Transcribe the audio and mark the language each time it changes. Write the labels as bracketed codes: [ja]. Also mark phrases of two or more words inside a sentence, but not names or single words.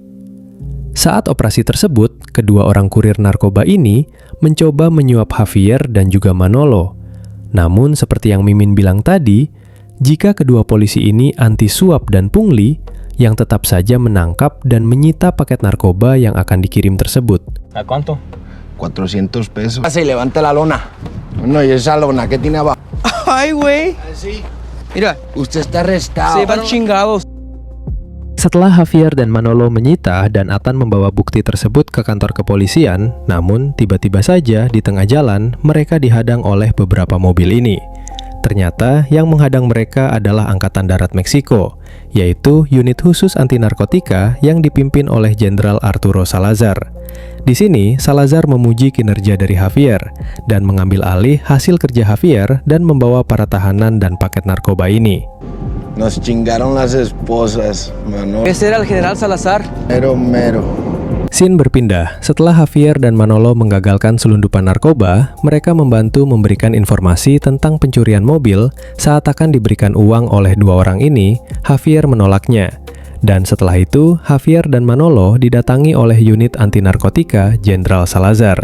[id] Saat operasi tersebut, kedua orang kurir narkoba ini mencoba menyuap Javier dan juga Manolo. Namun seperti yang Mimin bilang tadi, jika kedua polisi ini anti suap dan pungli, yang tetap saja menangkap dan menyita paket narkoba yang akan dikirim tersebut. [es] ¿A cuánto? 400 pesos. Se levante la lona. No, y esa lona que tiene abajo. Ay, güey. Sí. Mira, Usted está arrestado. se van chingados. [id] Setelah Javier dan Manolo menyita dan Atan membawa bukti tersebut ke kantor kepolisian, namun tiba-tiba saja di tengah jalan mereka dihadang oleh beberapa mobil ini. Ternyata yang menghadang mereka adalah Angkatan Darat Meksiko, yaitu unit khusus anti narkotika yang dipimpin oleh Jenderal Arturo Salazar. Di sini, Salazar memuji kinerja dari Javier dan mengambil alih hasil kerja Javier dan membawa para tahanan dan paket narkoba ini. [es] Nos chingaron las esposas, mano. Ese era el general Salazar. Mero, mero. [id] Scene berpindah. Setelah Javier dan Manolo menggagalkan selundupan narkoba, mereka membantu memberikan informasi tentang pencurian mobil. Saat akan diberikan uang oleh dua orang ini, Javier menolaknya. Dan setelah itu, Javier dan Manolo didatangi oleh unit anti narkotika Jenderal Salazar.